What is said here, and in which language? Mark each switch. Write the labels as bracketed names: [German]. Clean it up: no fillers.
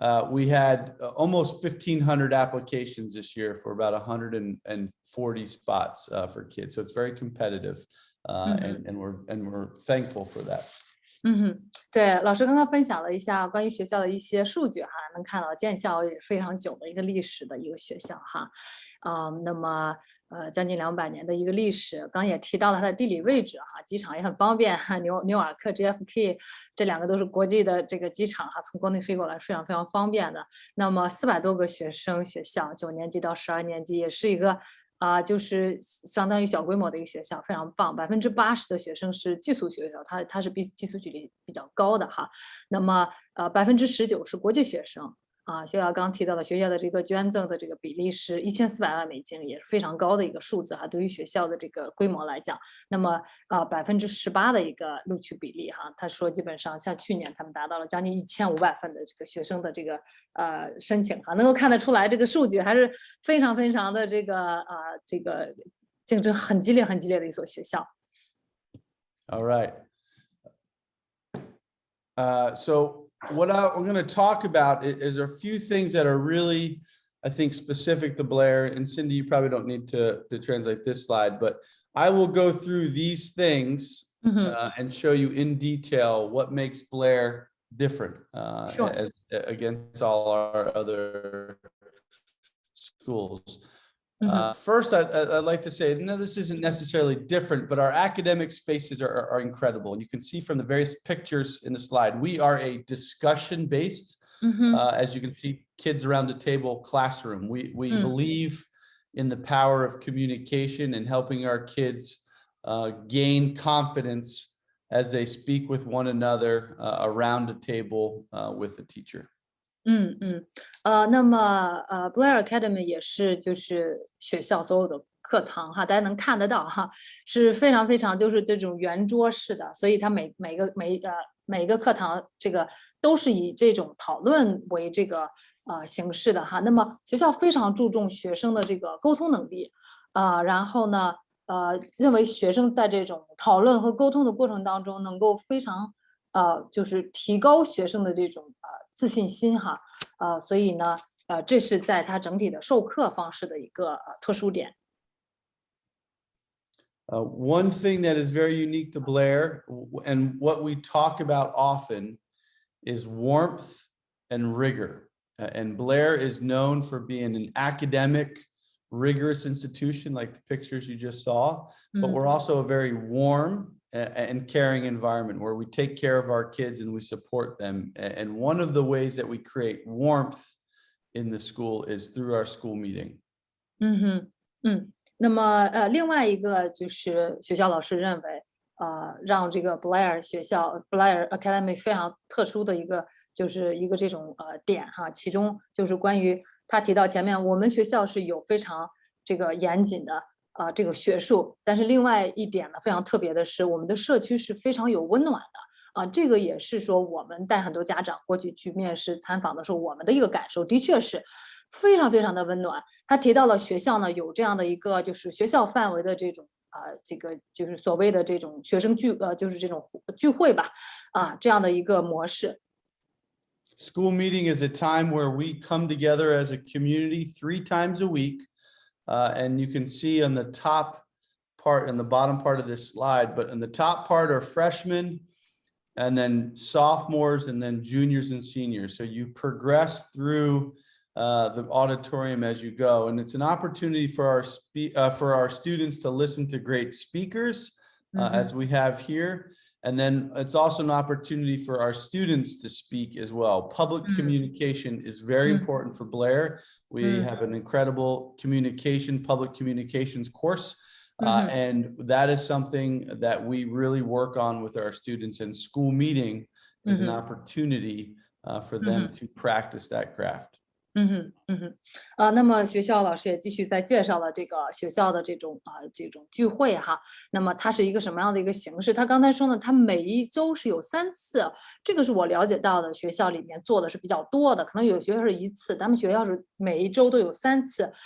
[English] We had almost 1,500 applications this year for about 140 spots for kids. So it's very competitive, and we're thankful for that. [Chinese] 对，老师刚刚分享了一下关于学校的一些数据哈，能看到建校也非常久的一个历史的一个学校哈，那么将近200年的一个历史，刚也提到了它的地理位置哈，机场也很方便，纽尔克 JFK 这2个都是国际的这个机场哈，从国内飞过来非常非常方便的。那么400多个学生学校，9年级到12年级，也是一个就是相当于小规模的一个学校，非常棒。 80%的学生是寄宿学校，它是寄宿比例比较高的哈。那么19%是国际学生学校刚提到了学校的这个捐赠的这个比例是1400万美金，也是非常高的一个数字哈。对于学校的这个规模来讲，那么18%的一个录取比例哈。他说基本上像去年他们达到了将近1500份的这个学生的这个申请哈，能够看得出来这个数据还是非常非常的这个竞争很激烈的一所学校。 [English] All right. So what we're going to talk about is a few things that are really, I think, specific to Blair. And Cindy, you probably don't need to translate this slide, but I will go through these things and show you in detail what makes Blair different against all our other schools. First, I'd like to say, no, this isn't necessarily different, but our academic spaces are incredible. And you can see from the various pictures in the slide, we are a discussion-based, as you can see, kids around the table classroom. We believe in the power of communication and helping our kids gain confidence as they speak with one another around a table with a teacher. [Chinese] 那么Blair Academy 也是就是学校所有的课堂哈，大家能看得到哈，是非常非常就是这种圆桌式的，所以它每个课堂这个都是以这种讨论为这个形式的哈。那么学校非常注重学生的这个沟通能力然后呢认为学生在这种讨论和沟通的过程当中能够非常就是提高学生的这种自信心哈所以呢这是在它整体的授课方式的一个特殊点。 [English] One thing that is very unique to Blair and what we talk about often is warmth and rigor. And Blair is known for being an academic, rigorous institution like the pictures you just saw, but we're also a very warm and caring environment where we take care of our kids and we support them. And one of the ways that we create warmth in the school is through our school meeting. [Chinese] 那么另外一个就是学校老师认为让这个 Blair 学校 Blair Academy 非常特殊的一个就是一个这种点哈，其中就是关于他提到前面我们学校是有非常这个严谨的这个学术，但是另外一点呢非常特别的是我们的社区是非常有温暖的这个也是说我们带很多家长过去去面试参访的时候我们的一个感受，的确是非常非常的温暖。他提到了学校呢有这样的一个就是学校范围的这种这个就是所谓的这种学生就是这种聚会吧这样的一个模式。 [English] School meeting is a time where we come together as a community 3 times a week, and you can see on the top part in the bottom part of this slide, but in the top part are freshmen and then sophomores and then juniors and seniors. So you progress through the auditorium as you go, and it's an opportunity for our students to listen to great speakers as we have here. And then it's also an opportunity for our students to speak as well. Public communication is very important for Blair. We have an incredible public communications course. And that is something that we really work on with our students, and school meeting is an opportunity for them to practice that craft. [Chinese] 那么学校老师也继续在介绍了这个学校的这种聚会哈。那么它是一个什么样的一个形式？他刚才说呢，它每一周是有3次，这个是我了解到的，学校里面做的是比较多的，可能有学校是1次，咱们学校是每一周都有3次。